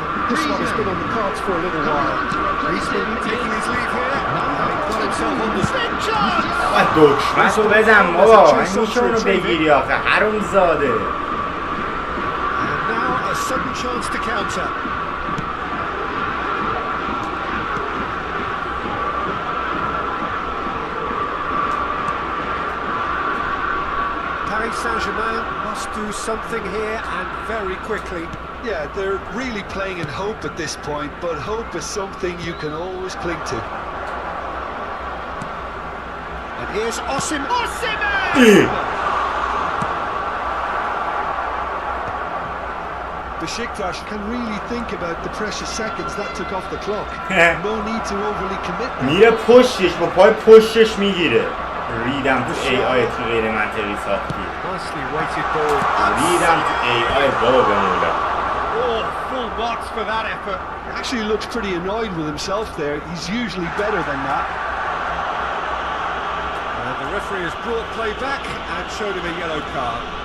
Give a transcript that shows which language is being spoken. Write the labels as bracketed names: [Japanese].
[English] This one has been on the cards for a little while. He's been taking his leave here. Got himself on the spin chance. [Persian] دکمتو بزن بابا میشه اونو بگیری آخه حروم زاده. [English] And now a sudden chance to counter. Paris Saint-Germain must do something here and very quickly. Yeah, they're really playing in hope at this point, but hope is something you can always cling to. And here's Osimhen! Besiktas can really think about the precious seconds that took off the clock. No need to overly commit them. [Persian] میره پشتش با پای پشتش میگیره. ریدم تو ای آی تو غیر منطقی ساختی. [English] Nicely weighted ball. [Persian] ریدم تو ای آی بابا بمولا. [English] Oh, full marks for that effort. Actually looks pretty annoyed with himself there. He's usually better than that. And the referee has brought play back and showed him a yellow card.